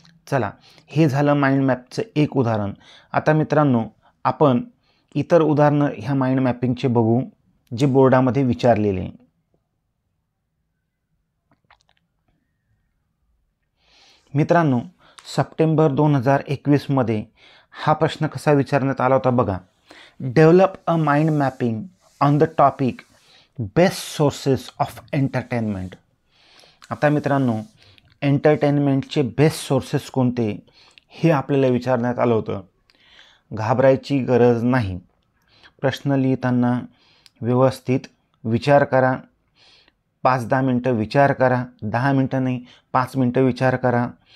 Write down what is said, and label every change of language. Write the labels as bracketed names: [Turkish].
[Marathi] चला, हे झालं माइंड मॅपचं एक उदाहरण. आता मित्रांनो, आपण इतर उदाहरणं ह्या माइंड मॅपिंगचे बघू जे बोर्डामध्ये विचारलेले. मित्रांनो, सप्टेंबर 2021 हा प्रश्न कसा विचारण्यात आला होता बघा. [English] Develop a mind mapping on the topic best sources of entertainment. [Marathi] आता मित्रांनो, एंटरटेनमेंटचे बेस्ट सोर्सेस कोणते हे आपल्याला विचारण्यात आलं होतं. घाबरायची गरज नाही. प्रश्न लिहिताना व्यवस्थित विचार करा. 5-10 मिनटं विचार करा, 10 मिनटं नाही 5 मिनटं विचार करा.